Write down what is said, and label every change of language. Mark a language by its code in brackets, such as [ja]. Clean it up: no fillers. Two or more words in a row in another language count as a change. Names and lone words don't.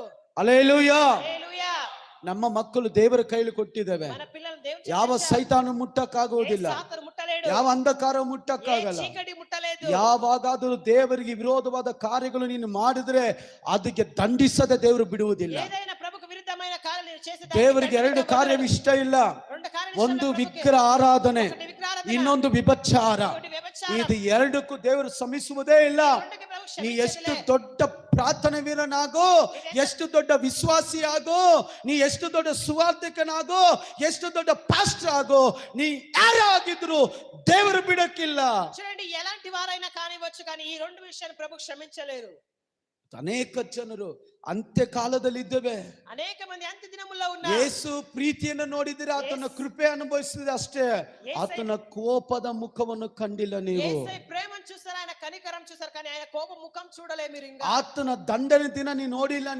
[kn] ಹಲ್ಲೆಲೂಯಾ. [te] హల్లెలూయా. [kn] ನಮ್ಮ ಮಕ್ಕಳು ದೇವರ ಕೈಲಿ ಕೊಟ್ಟಿದ್ದೇವೆ. [te] మన పిల్లలు దేవుని [kn] ಯಾವ [te] చేతిలో [kn] ಸೈತಾನ ಮುಟ್ಟಕ್ಕಾಗೋದಿಲ್ಲ, [te] సాతాను ముట్టలేడు, [kn] ಯಾವ ಅಂಧಕಾರ [te] ఏ [kn] ಮುಟ್ಟಕ್ಕಾಗಲ್ಲ. [te] చీకటి ముట్టలేదు. [kn] ಯಾವಾಗಾದರೂ ದೇವರಿಗೆ ವಿರೋಧವಾದ ಕಾರ್ಯಗಳು ನೀನು ಮಾಡಿದ್ರೆ ಅದಕ್ಕೆ ದಂಡಿಸದೆ ದೇವರು ಬಿಡುವುದಿಲ್ಲ. [te] ఏదైనా ప్రభుకు విరుద్ధమైన కార్యాలు నేను చేస్తే [kn] ದೇವರಿಗೆ ಎರಡು ಕಾರ್ಯ ಇಷ್ಟ ಇಲ್ಲ. [te] రెండు కార్యాలు [kn] ಒಂದು [te] ప్రభువుకి. [kn] ವಿಗ್ರಹ ಆರಾಧನೆ, [te] ఒకటి విగ్రహారాధన, [kn] ಇನ್ನೊಂದು ವಿಭಚಾರ. [te] ఇంకొకటి వ్యభిచారం. [kn] ಇದು ಎರಡಕ್ಕೂ ದೇವರು ಶ್ರಮಿಸುವುದೇ ಇಲ್ಲ. [te] రెండుకి ప్రభు [kn] ನೀ [te] క్షమించలే. [kn] ಎಷ್ಟು ದೊಡ್ಡ ಪ್ರಾರ್ಥನೆ ವೀರನಾಗೋ, ಎಷ್ಟು ದೊಡ್ಡ ವಿಶ್ವಾಸಿ ಆಗೋ, ನೀ ಎಷ್ಟು ದೊಡ್ಡ ಸುವಾರ್ತಿಕನಾಗೋ, ಎಷ್ಟು ದೊಡ್ಡ ಪಾಸ್ಟರ್ ಆಗೋ, ನೀ ಯಾರೇ ಆಗಿದ್ರು ದೇವರು ಬಿಡಕ್ಕಿಲ್ಲ. [te] చూడండి, ఎలాంటి వారైనా కానివచ్చు, కానీ ఈ రెండు విషయాలు ప్రభు క్షమించలేరు. [kn] ಅನೇಕ ಜನರು ಅಂತ್ಯ ಕಾಲದಲ್ಲಿ ಇದ್ದೇವೆ. [te] అనేక మంది అంత్య దినముల్లో ఉన్నారు. [kn] ಯೇಸು ಪ್ರೀತಿಯನ್ನು ನೋಡಿದ್ರೆ ಆತನ ಕೃಪೆ ಅನುಭವಿಸಿದ್ರೆ ಅಷ್ಟೇ, ಆತನ ಕೋಪದ ಮುಖವನ್ನು ಕಂಡಿಲ್ಲ ನೀವು. [te] యేసయ్య ప్రేమను చూసారు, ఆయన కనికరం చూసారు, కానీ ఆయన కోప ముఖం చూడలే మీరు. ఇంకా [kn] ಆತನ ದಂಡನೆ ದಿನ ನೀ ನೋಡಿಲ್ಲ.